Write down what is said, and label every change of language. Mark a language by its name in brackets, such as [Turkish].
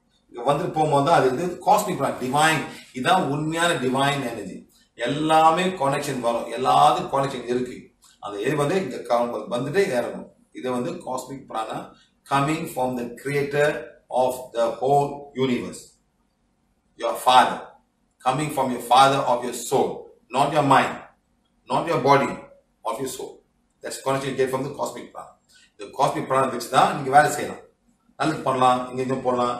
[Tamil] இங்க வந்து போகும்போது அது இது காஸ்மிக் பிராணா, டிவைன். இதான் உண்மையான டிவைன் எனர்ஜி. எல்லாமே கனெக்ஷன் வரும். எல்லாத்துக்கும் கனெக்ஷன் இருக்கு. அது வந்து இங்க வந்துட்டே இறங்கும். இது வந்து [English] Cosmic prana coming from the creator of the whole universe. Your father, coming from your father of your soul, not your mind, not your body, of your soul. That's connection you get from the cosmic prana. [Tamil] The cosmic prana வச்சு தான் நீங்க வேலை செய்யலாம். நல்லது பண்ணலாம், இங்க போடலாம்.